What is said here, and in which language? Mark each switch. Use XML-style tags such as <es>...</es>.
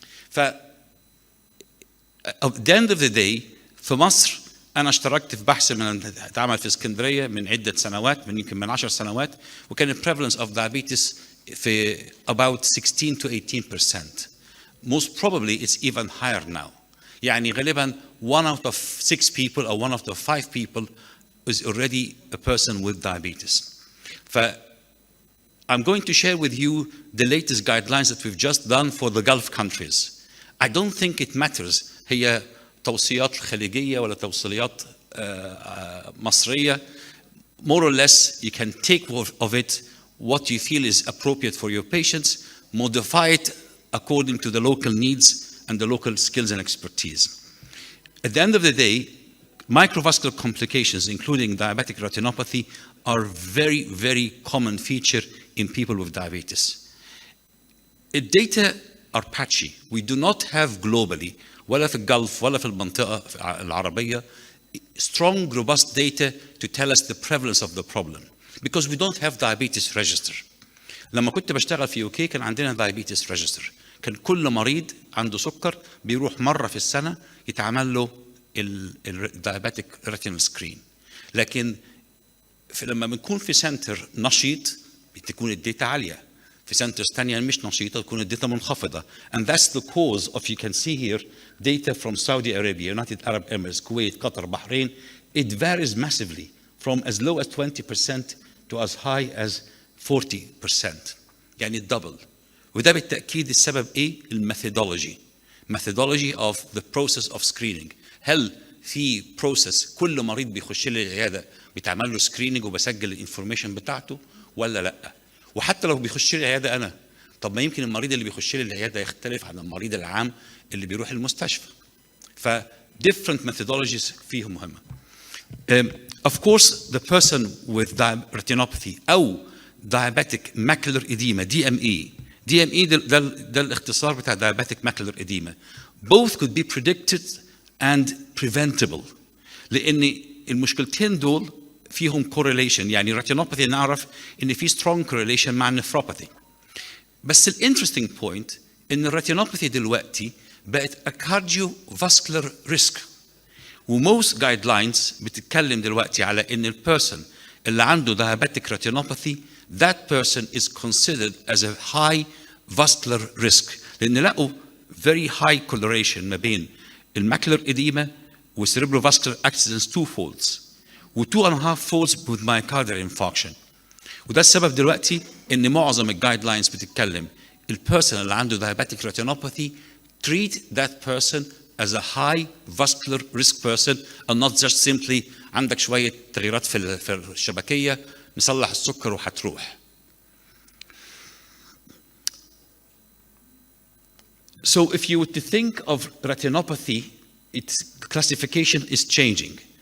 <ar>ف</ar> <en>at the end of the day</en> <ar>في مصر أنا اشتركت في بحث من اتعمل في اسكندرية من عدة سنوات، من يمكن من 10 سنوات، وكان</ar> <en>prevalence of diabetes</en> <ar>في</ar> <en>about 16 to 18%. Most probably it's even higher now.</en> <ar>يعني غالبا</ar> <en>1 out of 6 people or 1 out of 5 people is already a person with diabetes. I'm going to share with you the latest guidelines that we've just done for the Gulf countries. I don't think it matters</en> <ar>هي توصيات خليجية ولا توصيات مصرية.</ar> <en>More or less you can take of it what you feel is appropriate for your patients, modify it according to the local needs and the local skills and expertise. At the end of the day, microvascular complications, including diabetic retinopathy, are very, very common feature in people with diabetes. The data are patchy. We do not have globally,</en> <ar>ولا في الجلف ولا في المنطقة العربية,</ar> <en>strong, robust data to tell us the prevalence of the problem, because we don't have diabetes register.</en> <ar>لما كنت بشتغل في UK كان عندنا diabetes register. كان كل مريض عنده سكر بيروح مرة في السنة يتعمل له diabetic retinal screen. لكن لما بنكون في سنتر نشيط بتكون الداتا عالية، في سنترز ثانية مش نشيطة تكون الداتا منخفضة.</ar> <en>And that's the cause of, you can see here, data from Saudi Arabia, United Arab Emirates, Kuwait, Qatar, Bahrain. It varies massively from as low as 20% to as high as 40%.</en> <ar>يعني الدبل. وده بالتأكيد السبب ايه؟ الميثودولوجي.</ar> <en>Methodology of the process of screening.</en> <ar>هل في process كل مريض بيخش لي العيادة بيتعمل له screening وبسجل الانفورميشن بتاعته ولا لا؟ وحتى لو بيخش لي العيادة أنا، طب ما يمكن المريض اللي بيخش لي العيادة يختلف عن المريض العام اللي بيروح المستشفى. ف</ar> <en>different methodologies</en> <ar>فيهم مهمة.</ar> <en>Of course the person with retinopathy أو diabetic macular edema DME</en> <ar>ده الاختصار بتاع</ar> <en>diabetic macular edema. Both could be predicted and preventable.</en> <ar>لأن المشكلتين دول فيهم correlation. يعني retinopathy نعرف إن في</ar> <en>strong correlation</en> <ar>مع nephropathy. بس الانترستينج بوينت إن الريتينوباثي دلوقتي بقت</ar> <en>a cardiovascular risk.</en> <ar>وموست جايد لاينز بتتكلم دلوقتي على إن البيرسون اللي عنده</ar> <en>diabetic retinopathy that person is considered as a high vascular risk.</en> <ar>لأن لقوا</ar> <en>very high correlation</en> <ar>ما بين الماكولار إديما والcerebrovascular accidents 2 folds و</ar> <en>2.5 folds with myocardial infarction.</en> <ar>وده السبب دلوقتي ان معظم الجايد لاينز بتتكلم البيرسون اللي عنده diabetic retinopathy</ar> <en>treat that person as a high vascular risk person and not just simply</en> <ar>عندك شوية تغييرات في الشبكية نصلح السكر وهتروح.</ar> <en>So if you were to think of retinopathy, its classification is changing.</en>